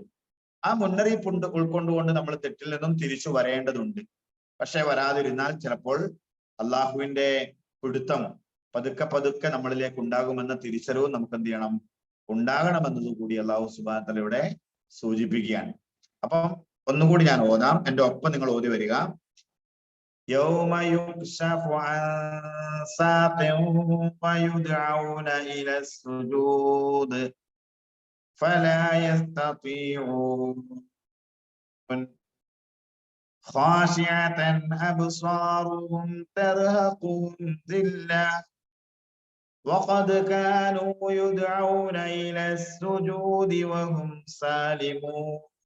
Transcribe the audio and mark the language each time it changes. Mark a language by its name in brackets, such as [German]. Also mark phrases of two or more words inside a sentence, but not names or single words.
[Malayalam] ആ മുന്നറിയിപ്പ് ഉൾക്കൊണ്ടുകൊണ്ട് നമ്മൾ തെറ്റിൽ നിന്നും തിരിച്ചു വരേണ്ടതുണ്ട്. പക്ഷെ വരാതിരുന്നാൽ ചിലപ്പോൾ അള്ളാഹുവിന്റെ പിടുത്തം പതുക്കെ പതുക്കെ നമ്മളിലേക്ക് ഉണ്ടാകുമെന്ന തിരിച്ചറിവ് നമുക്ക് എന്ത് ചെയ്യണം, ഉണ്ടാകണമെന്നത് കൂടി [Arabic] الله سبحانه وتعالى [Malayalam] ഇവിടെ സൂചിപ്പിക്കുകയാണ്. അപ്പം ഒന്നുകൂടി ഞാൻ ഓതാം, എന്റെ ഒപ്പം നിങ്ങൾ ഓതി വരിക. [Arabic] يوم يكشف عن ساق ويدعون إلى السجود فلا يستطيعون خاشعة أبصارهم ترهقهم ذلة وقد كانوا يدعون إلى السجود وهم سالمون